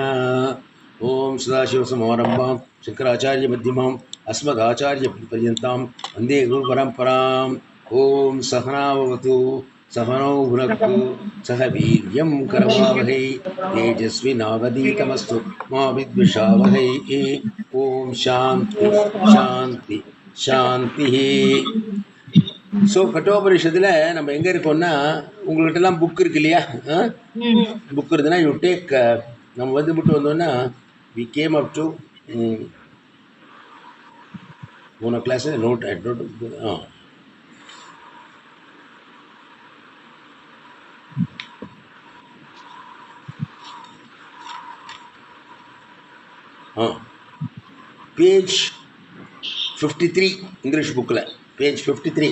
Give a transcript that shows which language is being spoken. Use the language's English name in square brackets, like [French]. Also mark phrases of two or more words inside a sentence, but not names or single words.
[Sanskrit] ओं सदाशिवसमारम्भां शङ्कराचार्यमध्यमाम् अस्मदाचार्यपर्यन्तां वन्दे गुरुपरम्पराम्। ओं सहनाववतु सहनौ भुनक्तु सह वीर्यं करवावहै तेजस्विनावधीतमस्तु मा विद्विषावहै। ओं शान्ति शान्ति शान्तिः। [Tamil] ஸோ கட்டோபனிஷத்தில் நம்ம எங்கே இருக்கோம்னா, உங்கள்கிட்டலாம் புக் இருக்கு இல்லையா? புக் இருக்குதுன்னா [English] you take, [Tamil] நம்ம வந்துவிட்டு வந்தோன்னா [English] we came up to [Tamil] போன [English] class note page 53 English bookil page 53.